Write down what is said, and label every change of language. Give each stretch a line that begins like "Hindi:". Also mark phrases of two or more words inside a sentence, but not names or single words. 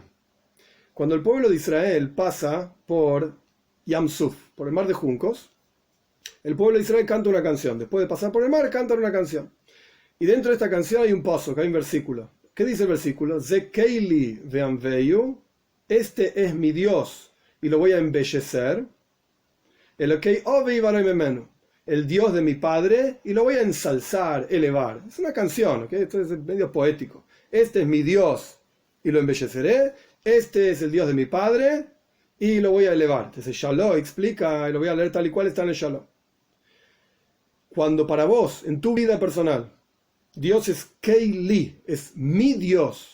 Spanish: Cuando el pueblo de Israel pasa por
Hebrew: ים סוף,
Spanish: por el mar de juncos, el pueblo de Israel canta una canción. Después de pasar por el mar, cantan una canción. Y dentro de esta canción hay un paso, que hay un versículo. ¿Qué dice el versículo?
Hebrew: זה אלי ואנוהו,
Spanish: este es mi Dios y lo voy a embellecer.
Hebrew: אלוקי אבי וארוממנהו,
Spanish: el Dios de mi padre y lo voy a ensalzar, elevar. Es una canción, ¿okay? Esto es medio poético. Este es mi Dios y lo embelleceré. Este es el Dios de mi padre y lo voy a elevar. Entonces Shalom explica, y lo voy a leer tal y cual está en el Shalom. Cuando para vos, en tu vida personal, Dios es Keili, es mi Dios.